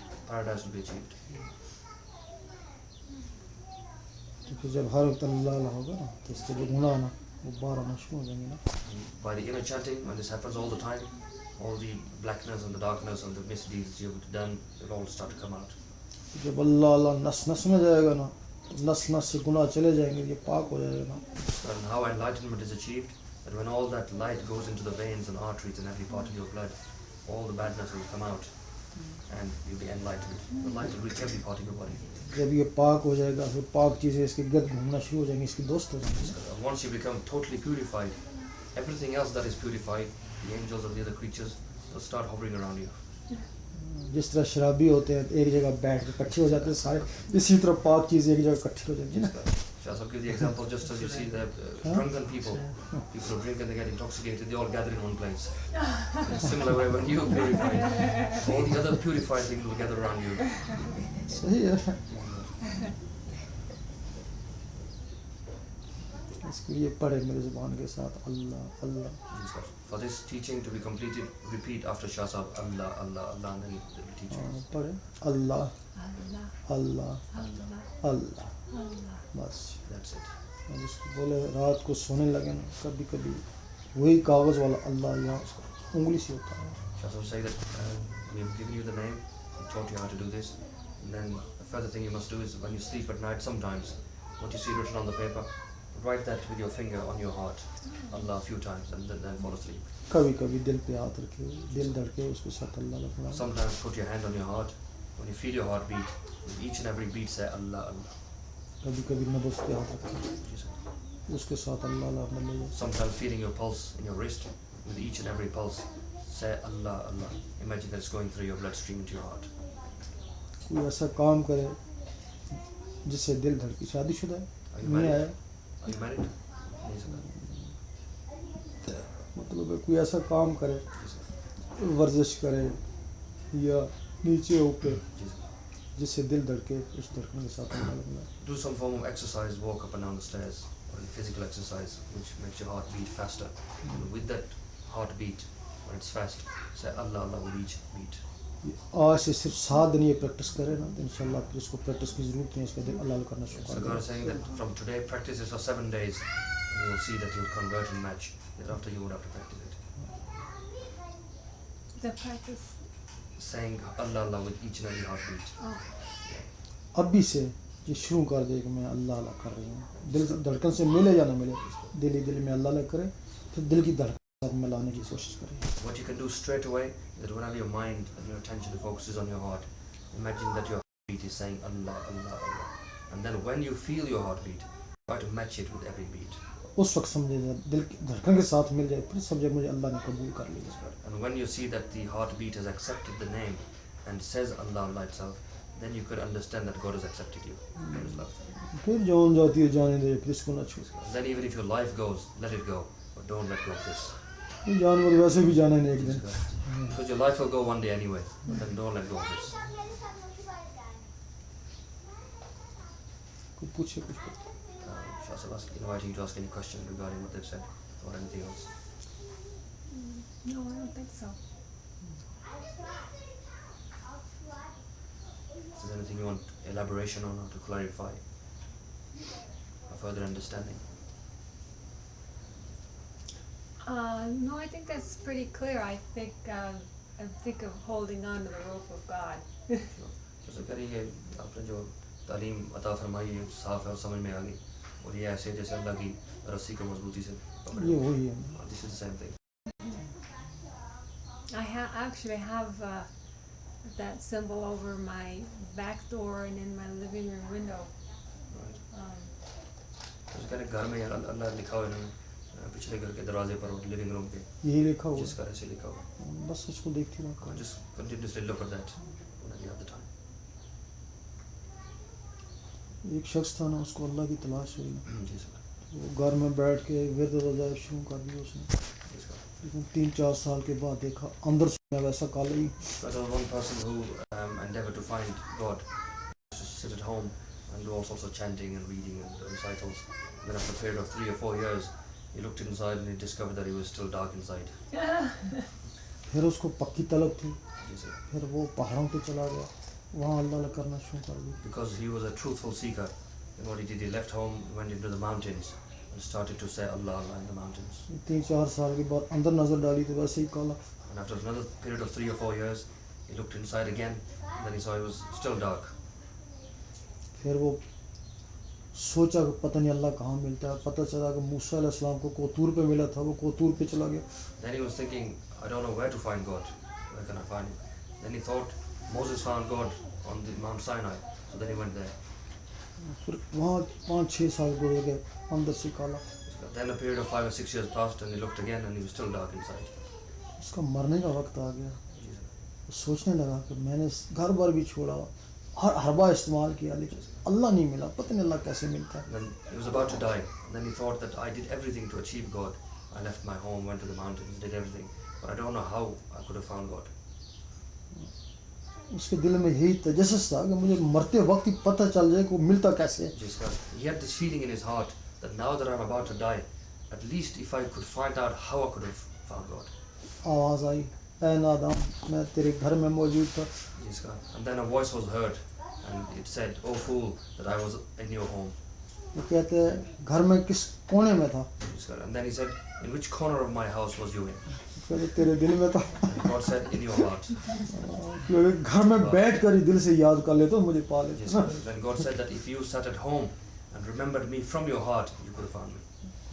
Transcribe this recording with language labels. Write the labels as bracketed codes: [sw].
[en] Paradise will be achieved. [hi] तो फिर जब हर वक्त अल्लाह अल्लाह होगा ना तो इसके जो गुनाह ना वो बाहर आना शुरू हो जाएंगे ना। [en] By the inner chanting, when this happens all the time, all the blackness and the darkness and the misdeeds you have done will all start to come out. [hi] जब अल्लाह अल्लाह नस नस में जाएगा ना नस नस से गुनाह चले जाएंगे, ये पाक हो जाएगा ना। [en] And how enlightenment is achieved, that when all that light goes into the veins and arteries and every part of your blood, all the badness will come out and you'll be enlightened. The light will reach every part of your body. [hi] जब ये पाक हो जाएगा फिर पाक चीज़ें इसके गिर्द घूमना शुरू हो जाएंगी, इसके दोस्त हो जाएंगे। [en] And once you become totally purified, everything else that is purified, the angels and the other creatures, will start hovering around you. [hi] जिस तरह शराबी होते हैं एक जगह बैठ के इकट्ठे हो जाते हैं सारे, इसी तरह पाक चीज़ें एक जगह इकट्ठी हो जाएंगी ना। [en] Shall I give the example just as you see the drunken people who drink and they get intoxicated, they all gather in one place. In a similar way, when you purify, all the other purified things will gather around you. [hi] सही है। इसके लिए पढ़े मेरे ज़ुबान के साथ अल्लाह अल्लाह। [en] For this teaching to be completed, repeat after Shah Sahib, Allah, Allah, Allah, and then it will teach you. [hi] पढ़े अल्लाह [en] Allah, [hi] अल्लाह [en] Allah, [hi] अल्लाह, [en] Allah. [hi] बस। [en] That's it. [hi] और जिसको बोले रात को सोने लगे ना कभी कभी वही कागज़ वाला अल्लाह यहाँ उंगली से होता है। [en] Shah Sahib say that we have given you the name, we taught you how to do this, and then the further thing you must do is when you sleep at night, sometimes what you see written on the paper, write that with your finger on your heart, Allah, a few times, and then fall asleep. [hi] कभी कभी दिल पे हाथ रखे, दिल धड़के उसके साथ अल्लाह Lakhna. [en] Sometimes put your hand on your heart. When you feel your heart beat, with each and every beat say Allah, Allah. [hi] कभी कभी नब्ज़ पे हाथ रखे, उसके साथ अल्लाह अल्लाह ले। [en] Sometimes feeling your pulse in your wrist, with each and every pulse say Allah, Allah. Imagine that it's going through your bloodstream into your heart. [hi] कोई ऐसा काम करे जिससे दिल धड़के, शादीशुदा [en] Are [hi] है [en] you [hi] नहीं [en] married? [hi] आया, [en] Are you married? Yes, sir. [hi] मतलब है कोई ऐसा काम करे, [en] Yes, sir. [hi] वर्जिश करे या नीचे ऊपर [en] Yes, sir. [hi] जिससे दिल धड़के, उस धड़कन के साथ अल्लाह Lakhna. [en] Do some form of exercise, walk up and down the stairs, or physical exercise which makes your heart beat faster. And with that heartbeat, when it's fast, say Allah, Allah with each beat. [hi] आज से सिर्फ 7 दिन ये practice करें ना तो इंशाल्लाह फिर इसको प्रैक्टिस की ज़रूरत नहीं है, इसका दिल अल्लाह करना शुरू [en] So [hi] कर [en] God is saying that from today, practice this for 7 days, and you will see that you'll convert and match. Thereafter, you won't have to practice it. The practice. Saying Allah, Allah with each and every heartbeat. Oh, [hi] अभी से ये शुरू कर दे कि मैं अल्लाह अल्लाह कर रही हूँ, दिल धड़कन से मिले या ना मिले, दिल ही दिल में अल्लाह अल्लाह करे, फिर दिल की धड़कन के साथ मिलाने की कोशिश करें। [en] What you can do straight away is that whenever your mind and your attention focuses on your heart, imagine that your heartbeat is saying Allah, Allah, Allah. And then when you feel your heartbeat, try to match it with every beat. [hi] उस वक्त समझे दिल की धड़कन के साथ मिल जाए, फिर समझे मुझे अल्लाह ने कबूल कर लिया। [en] And when you see that the heartbeat has accepted the name and says Allah, Allah itself, then you could understand that God has accepted you. God is love. [hi] फिर जान जाती है जाने दे, फिर इसको ना छू। [en] Then even if your life goes, let it go, but don't let go of this. [hi] ये जानवर वैसे भी जाने नहीं एक दिन। [en] Because your life will go one day anyway, but then don't let go of this. [hi] कोई पूछे कुछ को। [en] Should also invite you to ask any question regarding what they've said or anything else. No, I don't think so. If there's anything you want elaboration on or to clarify, a further understanding. No, I think that's pretty clear. I think of holding on to the rope of God. [hi] जैसे करिए आपने जो तालीम अता फरमाई है साफ है और समझ में आ गई और ये ऐसे जैसे अल्लाह की रस्सी को मजबूती से पकड़े। ये वही है। [en] This is the same thing. I actually have that symbol over my back door and in my living room window. Right. Um, [hi] जैसे कहते घर में अल्लाह लिखा हुआ है इन्होंने पिछले घर के दरवाजे पर और लिविंग रूम पे यही लिखा हुआ जिस घर से लिखा हुआ है। है। बस उसको देखती रहो। [en] Just continuously look at that whenever you have the time. [hi] एक शख्स था ना, उसको अल्लाह की तलाश हुई ना, जी सर। वो घर में बैठ के विरद वज़ाइफ शुरू कर दिया उसने, जी सर। लेकिन 3-4 साल के बाद देखा अंदर से वैसा काला ही। [en] But there was one person who endeavored to find God, to sit at home and do all sorts of chanting and reading and recitals. Then after a period of 3 or 4 years, he looked inside and he discovered that he was still dark inside. [hi] फिर उसको पक्की तलब थी, जी sir. फिर वो पहाड़ों पे चला गया, वहाँ अल्लाह अल्लाह करना शुरू कर दिया। [en] Because he was a truthful seeker, and what he did, he left home, went into the mountains and started to say Allah Allah in the mountains. [hi] 3-4 साल के बाद अंदर नजर डाली तो वैसे ही काला। [en] And after another period of 3 or 4 years, he looked inside again, and then he saw he was still dark. [hi] फिर वो सोचा कि पता नहीं अल्लाह कहाँ मिलता है, पता चला कि मूसा अलैहिस्सलाम को कोतूर पे मिला था, वो कोतूर पे चला गया। [en] Then he was thinking, I don't know where to find God. Where can I find him? Then he thought Moses found God on the Mount Sinai, so then he went there. [hi] फिर वहाँ 5-6 साल गुजर गए, अंदर से काला। [en] Then a period of 5 or 6 years passed, and he looked again, and he was still dark inside. [hi] उसका मरने का वक्त आ गया। [en] Jesus. [hi] वो सोचने लगा कि मैंने घर बार भी छोड़ा, हर हरबा इस्तेमाल किया, लेकिन अल्लाह नहीं मिला, पता नहीं अल्लाह कैसे मिलता है। [en] Then he was about to die, and then he thought that I did everything to achieve God. I left my home, went to the mountains, did everything, but I don't know how I could have found God. [hi] उसके दिल में यही तजस्सुस था कि मुझे मरते वक्त ही पता चल जाए कि वो मिलता कैसे है। [en] Jesus Christ. He had this feeling in his heart that now that I'm about to die, at least if I could find out how I could have found God. [hi] आवाज़ आई, ऐ नादान, मैं तेरे घर में मौजूद था। [en] Jesus Christ. And then a voice was heard, and it said, "Oh fool, that I was in your home." [hi] वो कहते हैं घर में किस कोने में था? [en] Jesus Christ. And then he said, "In which corner of my house was you in?" [hi] कहते तेरे दिल में था। [en] And God said, "In your heart." [hi] क्योंकि घर में बैठ कर ही दिल से याद कर ले तो मुझे पा ले। [en] Jesus Christ. Then God said that if you sat at home and remembered me from your heart, you could have found me.